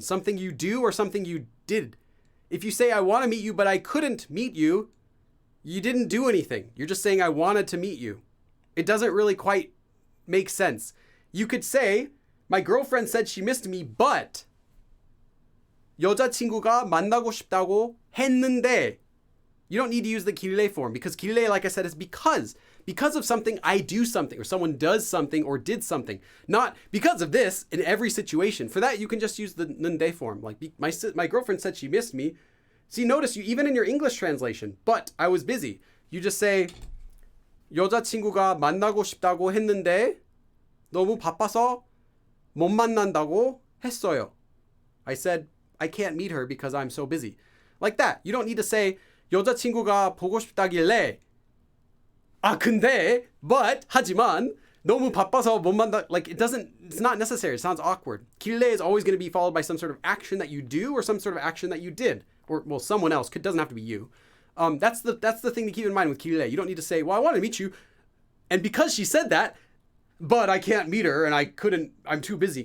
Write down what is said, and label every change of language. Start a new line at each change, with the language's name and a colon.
English: Something you do or something you did. If you say, I want to meet you, but I couldn't meet you, you didn't do anything. You're just saying, I wanted to meet you. It doesn't really quite make sense. You could say, my girlfriend said she missed me, but
Korean: 여자친구가 만나고 싶다고 했는데.
English: You don't need to use the 길래 form because 길래, like I said, is because. Because of something, I do something, or someone does something or did something. Not because of this in every situation. For that, you can just use the 는데 form. Like my girlfriend said she missed me. See, notice you even in your English translation, but I was busy. You just say
Korean: 여자친구가 만나고 싶다고 했는데 너무 바빠서 못 만난다고 했어요.
English: I said I can't meet her because I'm so busy. Like that. You don't need to say
Korean: 여자친구가 보고 싶다길래 근데 but 하지만 너무 바빠서 못 만나.
English: Like it's not necessary. It sounds awkward. 길래 is always going to be followed by some sort of action that you do or some sort of action that you did. Or, well, someone else. It doesn't have to be you. That's the thing to keep in mind with 길래. You don't need to say, well, I want to meet you. And because she said that, but I can't meet her and I'm too busy.